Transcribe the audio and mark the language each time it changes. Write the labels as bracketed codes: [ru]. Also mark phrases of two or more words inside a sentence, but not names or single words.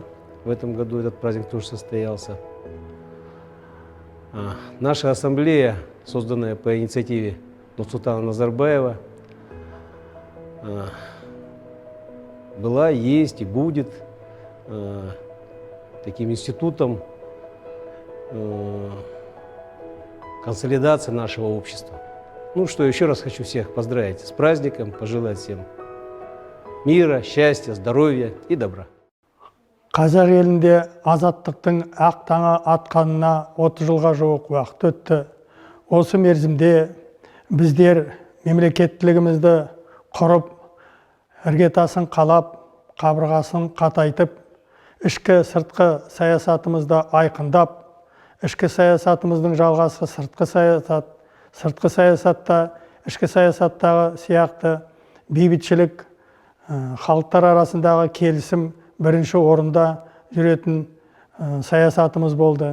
[ru] В этом году этот праздник тоже состоялся. Наша ассамблея, созданная по инициативе Нурсултана Назарбаева, была, есть и будет таким институтом консолидации нашего общества. Ну что, еще раз хочу всех поздравить с праздником, пожелать всем мира, счастья, здоровья и добра. [kk] Қазақ елінде азаттықтың ақ таңы атқанына 30 жылға жуық уақыт өтті. Осы мерзімде біздер мемлекеттілігімізді құрып, іргетасын қалап, қабырғасын қатайтып, ішкі сыртқы саясатымызды айқындап, ішкі саясатымыздың жалғасы сыртқы саясат, сыртқы саясатта, ішкі саясаттағы сияқты бейбітшілік, халықтар арасындағы келісім бірінші орында жүретін саясатымыз болды.